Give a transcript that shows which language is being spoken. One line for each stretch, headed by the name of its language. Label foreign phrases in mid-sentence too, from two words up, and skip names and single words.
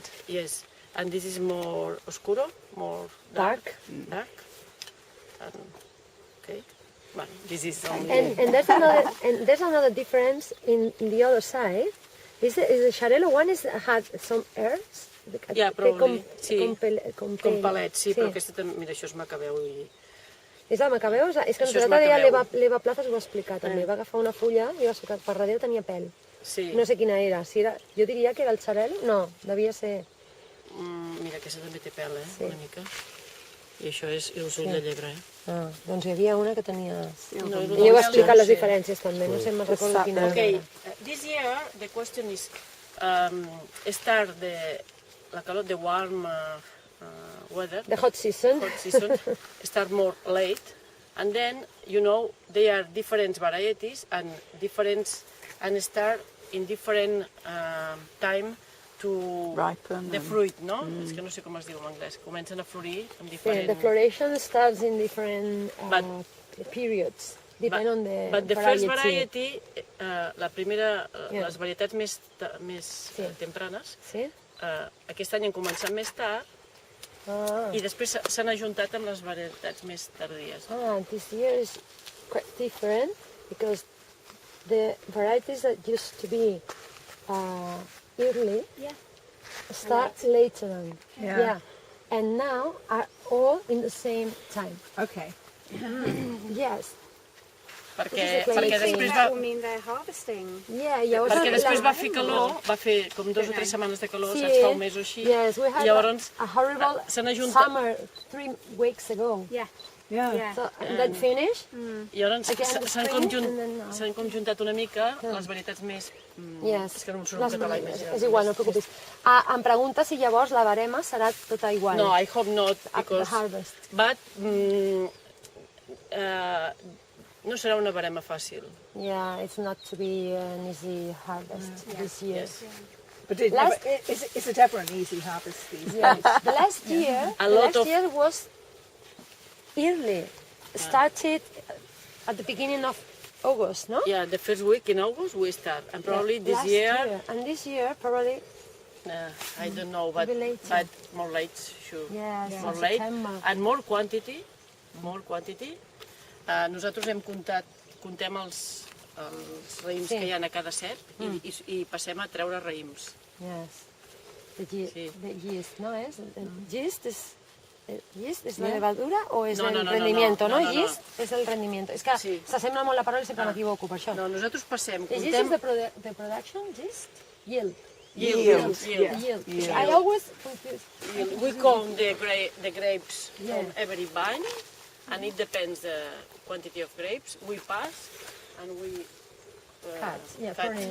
English: Yes, and this is more oscuro, more Dark. dark. And, okay, Well, this is only... And there's another difference in the other side. Is the Xarel·lo one had some herbs? Yeah, probably,
Catalan: sí. Com palets, sí, però aquesta també, mira, això és macabeu i... És el macabeu? És que Això és l'altre dia macabeu. l'Eva Plazas ho va explicar també. Va agafar una fulla i va explicar, per darrere tenia pèl. Sí. No sé quina era. Si era. Jo diria que era el xarel·lo. No, devia ser... Mira, aquesta també té pèl, una mica. I això és ull de llebre, Ah, doncs hi havia una que tenia... No, I heu explicat les diferències també, no sé, me'n recordo quina era.
English: Okay, this year the question is start
Catalan: la calor,
English: the warm weather, The hot season. start more late, and then they are different varieties and start in different time to Ripen the fruit, no?
Catalan: És que no sé com es diu en anglès. Comencen a florir amb diferent...
English: The floration starts in different periods, depending on the But the first variety,
Catalan: la primera, les varietats més tempranes, aquest any han començat més tard i després s'han ajuntat amb les varietats més tardies.
English: This year is quite different because the varieties that used to be early start later on. Yeah. And now are all in the same time. Okay. Yes.
Catalan: Perquè
English: That
Catalan: després va...
English: will mean they're harvesting. Yeah,
Catalan: llavors... Perquè després va fer calor, va fer com 2 o 3 setmanes de calor, saps, fa un mes o així.
English: Yes, we had
Catalan: Llavors
English: a horrible
Catalan: s'han ajuntat...
English: summer 3 weeks ago. Yeah. Yeah. So that finished.
Catalan: Llavors
English: Again, the spring,
Catalan: s'han conjuntat una mica les varietats més...
English: Yes.
Catalan: És que no em surt en català i més. És igual, no et preocupis. Em pregunta si llavors la barema serà tota igual.
English: No, I hope not, At the because... harvest. But...
Catalan: no serà una barema fàcil.
English: Yeah, it's not to be an easy harvest this year. Yes. But is it ever an easy harvest these days? Yes. The last year was early. Started at the beginning of August, no? Yeah, the first week in August we start, and probably this Last year, and this year probably. I don't know, but Maybe later. but more late, sure. Yes, More in late, September. and more quantity.
Catalan: Nosaltres contem els raïms que hi ha a cada cep i passem a treure raïms.
English: Yes. The yeast,
Spanish: ¿no es? ¿Yeast es la
English: Yeah.
Spanish: levadura o es No, el no, no, rendimiento? no, no, no.
Catalan: Yeast és el rendimiento. És que s'assembla molt la paraula i sempre m'equivoco per això. No, nosaltres passem,
English: The yeast is the production, yeast? Yield. Yield. I always confuse. We count the grapes from every vine, and it depends the quantity of grapes. We pass and we Cut. Yeah, pruning.